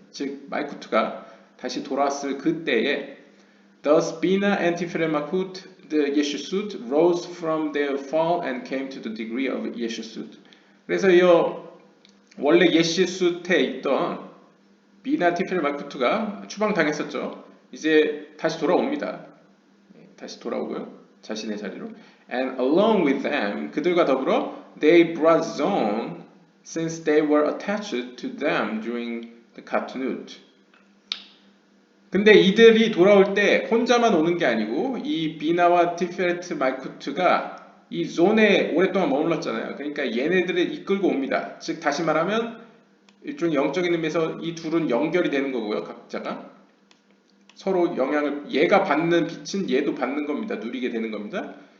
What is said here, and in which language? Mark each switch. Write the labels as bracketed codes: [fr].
[ko] 즉 말쿠트가 다시 돌아왔을 그때에 [en] Thus Bina and Tiferet Malchut the Yeshusut rose from their fall and came to the degree of Yeshusut. [ko] 그래서 이 원래 예시숫에 있던 비나 티페렛 말쿠트가 추방당했었죠. 이제 다시 돌아옵니다. 다시 돌아오고요. 자신의 자리로. [en] And along with them, [ko] 그들과 더불어 [en] they brought zone since they were attached to them during the Katnut. [ko] 근데 이들이 돌아올 때 혼자만 오는 게 아니고 이 비나와 티페레트 말쿠트가 이 존에 오랫동안 머물렀잖아요. 그러니까 얘네들을 이끌고 옵니다. 즉 다시 말하면 일종의 영적인 의미에서 이 둘은 연결이 되는 거고요. 각자가 서로 영향을 얘가 받는 빛은 얘도 받는 겁니다. 누리게 되는 겁니다.